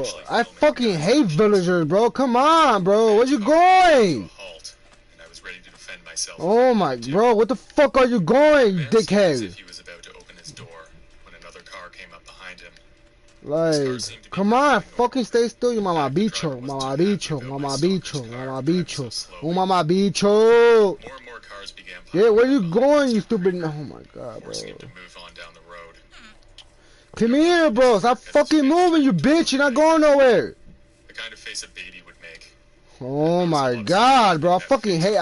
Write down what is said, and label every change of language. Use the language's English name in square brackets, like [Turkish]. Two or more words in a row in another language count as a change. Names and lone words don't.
[English] I fucking hate villagers, bro. Come on, bro. Where you going? Halt, and I was ready to defend myself. Oh my, bro. What the fuck are you going, you dickhead? If he was about to open his door when another car came up behind him. Like, come on, fucking stay still, you [Spanish] mama bicho, mama bicho, mama bicho, mama bicho, [English] oh [Spanish] mama bicho. [English] More and more cars began. Yeah, where you going, you stupid? Oh my god, bro. To move on down the road. Come here, bro. Stop fucking moving, you bitch. You're not going nowhere. The kind of face a baby would make. Oh my god, bro. I fucking hate.